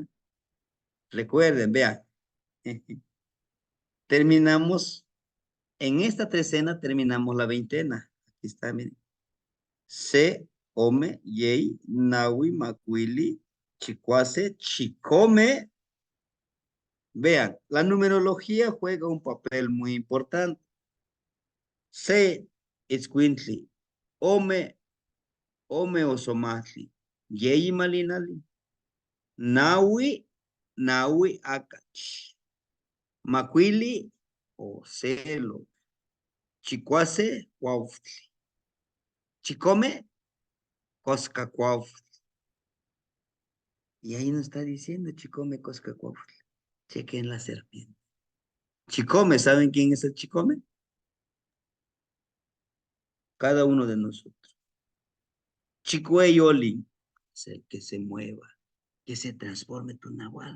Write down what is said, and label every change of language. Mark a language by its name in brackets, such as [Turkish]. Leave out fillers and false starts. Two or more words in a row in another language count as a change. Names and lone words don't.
[Spanish] Recuerden, vean, terminamos, en esta trecena terminamos la veintena. Aquí está, miren. [Nahuatl languages] Se, Ome, Yei, Nahui, Macuili, Chicuase, Chicome. [Spanish] Vean, la numerología juega un papel muy importante. [Nahuatl languages] Se, Escuintli, Ome, Ome Osomatli, Yei Malinali, Nahui, Nahui Akach, Macuili, Ocelo, Chicuase, Cuautli, Chicome, Cosca Cuautli. [Spanish] Y ahí nos está diciendo [Nahuatl languages] Chicome, Cosca Cuautli. [Spanish] Chequen la serpiente. Chicome, ¿saben quién es el Chicome? Cada uno de nosotros. [Nahuatl languages] Chicuey Oli, [Spanish] es el que se mueva, que se transforme tu nahual.